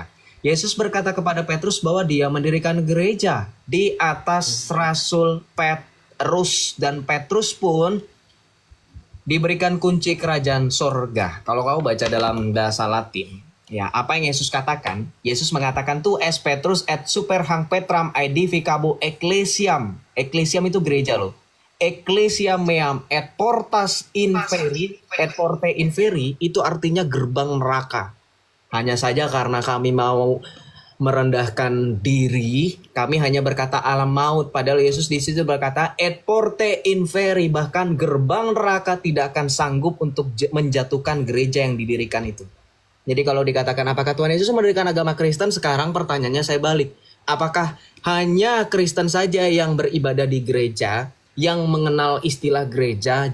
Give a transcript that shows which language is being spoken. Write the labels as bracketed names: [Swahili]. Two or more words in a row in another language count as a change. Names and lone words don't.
[Indonesian] Yesus berkata kepada Petrus bahwa dia mendirikan gereja di atas Rasul Petrus, dan Petrus pun diberikan kunci kerajaan sorga. Kalau kau baca dalam bahasa Latin, ya apa yang Yesus katakan? Yesus mengatakan [Latin] tu es Petrus et super hang Petram aedificabo ecclesiam. [Indonesian] Ecclesiam itu gereja loh. [Latin] Ecclesia meam et portas inferi, et porte inferi [Indonesian] itu artinya gerbang neraka. Hanya saja karena kami mau merendahkan diri, kami hanya berkata alam maut, padahal Yesus di situ berkata [Latin] et porte inferi, [Indonesian] bahkan gerbang neraka tidak akan sanggup untuk menjatuhkan gereja yang didirikan itu. Jadi kalau dikatakan apakah Tuhan Yesus mendirikan agama Kristen, sekarang pertanyaannya saya balik. Apakah hanya Kristen saja yang beribadah di gereja, yang mengenal istilah gereja?